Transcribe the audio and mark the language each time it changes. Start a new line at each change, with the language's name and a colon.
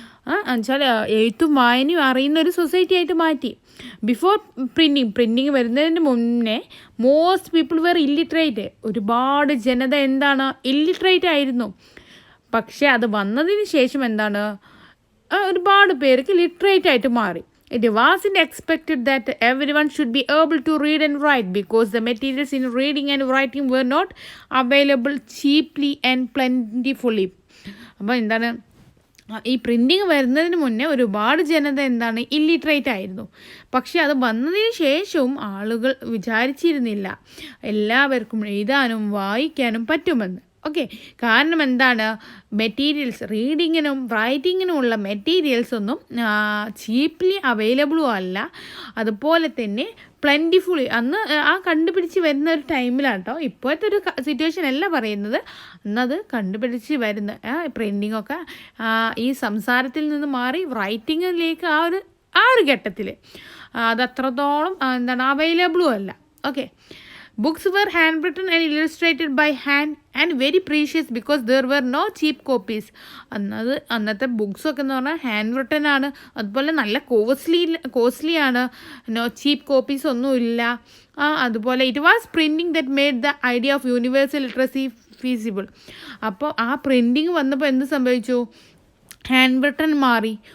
Malayalam: എന്നുവെച്ചാൽ എഴുത്തും വായനയും അറിയുന്ന ഒരു സൊസൈറ്റി ആയിട്ട് മാറ്റി.
English: before printing
Malayalam: വരുന്നതിന് മുന്നേ
English: Most people were illiterate.
Malayalam: ഒരുപാട് ജനത എന്താണ്, ഇല്ലിറ്ററേറ്റ് ആയിരുന്നു. പക്ഷേ അത് വന്നതിന് ശേഷം എന്താണ്, ഒരുപാട് പേർക്ക് ലിറ്ററേറ്റ് ആയിട്ട് മാറി.
English: It wasn't expected that everyone should be able to read and write because the materials in reading and writing were not available cheaply and plentifully.
Malayalam: അപ്പോൾ എന്താണ്, ഈ പ്രിൻറ്റിങ് വരുന്നതിന് മുന്നേ ഒരുപാട് ജനത എന്താണ്, ഇല്ലിറ്ററേറ്റ് ആയിരുന്നു. പക്ഷേ അത് വന്നതിന് ശേഷവും ആളുകൾ വിചാരിച്ചിരുന്നില്ല എല്ലാവർക്കും എഴുതാനും വായിക്കാനും പറ്റുമെന്ന്. ഓക്കെ, കാരണം എന്താണ്, മെറ്റീരിയൽസ്, റീഡിങ്ങിനും റൈറ്റിങ്ങിനും ഉള്ള മെറ്റീരിയൽസ് ഒന്നും ചീപ്ലി അവൈലബിളും അല്ല, അതുപോലെ തന്നെ പ്ലെൻറ്റിഫുള്ളി അന്ന് കണ്ടുപിടിച്ച് വരുന്ന ഒരു ടൈമിലാണ് കേട്ടോ. ഇപ്പോഴത്തെ ഒരു സിറ്റുവേഷൻ അല്ല പറയുന്നത്, അന്നത് കണ്ടുപിടിച്ച് വരുന്ന പ്രിൻറ്റിങ്ങൊക്കെ ഈ സംസാരത്തിൽ നിന്ന് മാറി റൈറ്റിങ്ങിലേക്ക് ആ ഒരു ഘട്ടത്തിൽ അത് അത്രത്തോളം എന്താണ് അവൈലബിളും അല്ല. Okay,
English: Books were handwritten and illustrated by hand and very precious because there were no cheap copies.
Malayalam: അന്നത്തെ ബുക്സൊക്കെ എന്ന് പറഞ്ഞാൽ ഹാൻഡ് റിട്ടൺ ആണ്, അതുപോലെ നല്ല കോസ്റ്റ്ലി ആണ്, നോ ചീപ്പ് കോപ്പീസ് ഒന്നുമില്ല.
English: അതുപോലെ it was printing that made the idea of universal literacy feasible.
Malayalam: അപ്പോൾ ആ പ്രിൻറ്റിങ് വന്നപ്പോൾ എന്ത് സംഭവിച്ചു? ഹാൻഡ് റിട്ടൺ മാറി.